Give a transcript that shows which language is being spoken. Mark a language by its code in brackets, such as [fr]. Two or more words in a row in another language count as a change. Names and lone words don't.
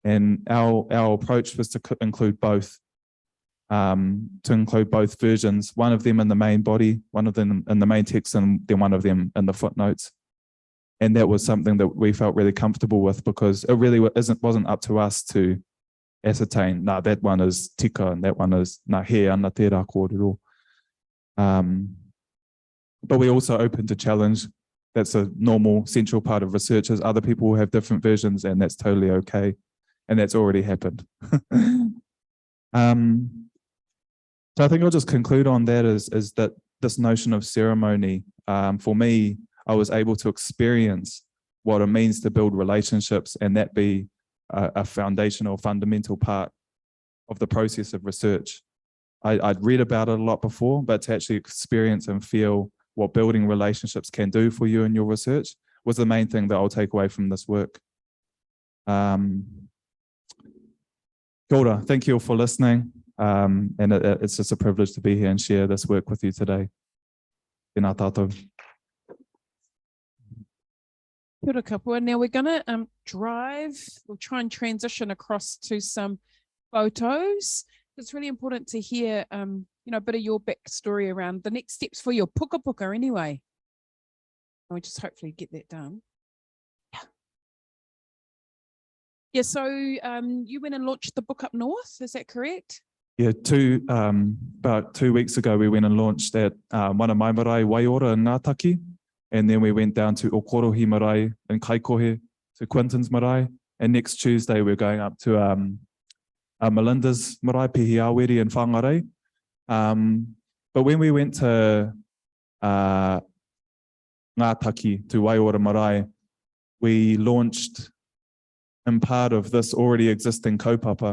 [en] And our approach was to include both, versions, one of them in the main body, one of them in the main text, and then one of them in the footnotes. And that was something that we felt really comfortable with, because it really wasn't up to us to ascertain, that one is tika and that one is [mi] he ana tērā kōrero. [en] But we're also open to challenge. That's a normal central part of research, is other people will have different versions, and that's totally okay. And that's already happened. So I think I'll just conclude on that is that this notion of ceremony, for me, I was able to experience what it means to build relationships, and that be a foundational, fundamental part of the process of research. I'd read about it a lot before, but to actually experience and feel what building relationships can do for you in your research was the main thing that I'll take away from this work. [mi] Kia ora, [en] thank you all for listening. And it's just a privilege to be here and share this work with you today. [mi] Tēnā tātou. Kia ora kapua. [en] Now we're going to we'll try and transition across to some photos. It's really important to hear, a bit of your backstory around the next steps for your puka puka anyway. And we just hopefully get that done. Yeah, so you went and launched the book up north, is that correct? Yeah, about 2 weeks ago, we went and launched at one of my marae, Waiora in Ngātaki. And then we went down to Okorohi marae in Kaikohe, to Quinton's marae. And next Tuesday, we're going up to Melinda's marae, Pihiaweri in Whangarei. But when we went to Ngātaki, to Waiora marae, we launched in part of this already existing kaupapa.